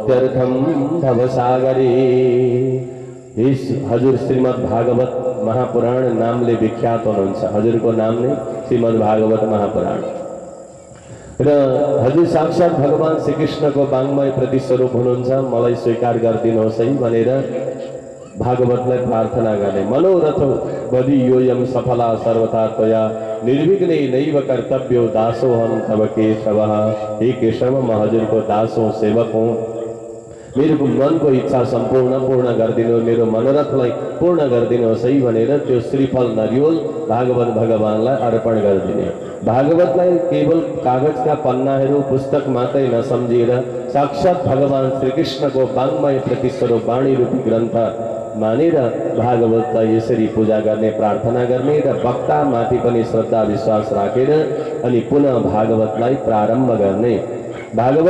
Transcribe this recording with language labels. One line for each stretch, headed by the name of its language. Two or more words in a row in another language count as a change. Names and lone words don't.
Nepali: त्यर्थम भवसागरी हजुर श्रीमद् भागवत महापुराण नामले विख्यात हुनुहुन्छ। हजुरको नाम नै श्रीमद् भागवत महापुराण र हजुर साक्षात भगवान श्रीकृष्णको वाङ्मय प्रतिस्वरूप हुनुहुन्छ। मलाई स्वीकार गरिदिनुहोस् है भनेर भागवतलाई प्रार्थना गर्ने।
Sanskrit: मनोरथ बदि योयम सफला सर्वथा त्वया निर्विघ्ने नैव कर्तव्यो दासोहम तव केशव।
Nepali: हे केशव, म हजुरको दास हूँ, सेवक हूँ। मेरो मनको इच्छा सम्पूर्ण पूर्ण गरिदिनु, मेरो मनोरथलाई पूर्ण गरिदिनुहोस् है भनेर त्यो श्रीफल नरिवल भागवत भगवानलाई अर्पण गरिदिने। भागवतलाई केवल कागजका पन्नाहरू पुस्तक मात्रै नसम्झिएर साक्षात भगवान श्रीकृष्णको वाङ्मय प्रतिस्वरूप वाणी रूपी ग्रन्थ मानेर भागवतलाई यसरी पूजा गर्ने, प्रार्थना गर्ने र वक्ता माथि पनि श्रद्धा विश्वास राखेर अनि पुनः भागवतलाई प्रारम्भ गर्ने।